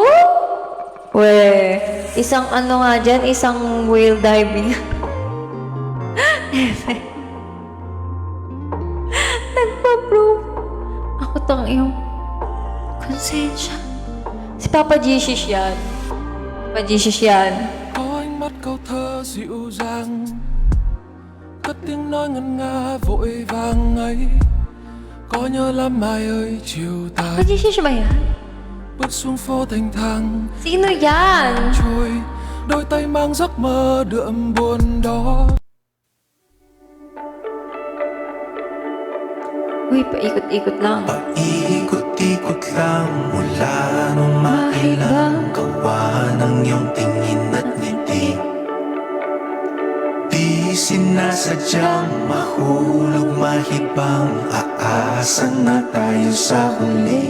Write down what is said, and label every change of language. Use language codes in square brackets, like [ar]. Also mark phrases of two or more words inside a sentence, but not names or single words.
[tl] We, isang ano nga dyan, isang [en] whale diving. [tl] Nagpa-prove. Ako tang iyong konsensya. Si Papa Jesus yan. Papa Jesus yan. [vi] Có ánh mắt câu thơ dịu dàng, cất tiếng nói ngân nga vội vàng ấy. Có nhớ lắm mai ơi chiều [tl] Papa [vi] tàn, [tl] Jesus ba yan? [vi] bước xuống phố thanh thang [tl] Sino yan? [vi] trôi, đôi tay mang giấc mơ đượm buồn đó. [tl] Uy, paikot-ikot lang. Paikot-ikot lang mula nung mailang gawa ng iyong tingin at ngiti. Di sinasadyang mahulog mahibang, aasa na tayo sa huli.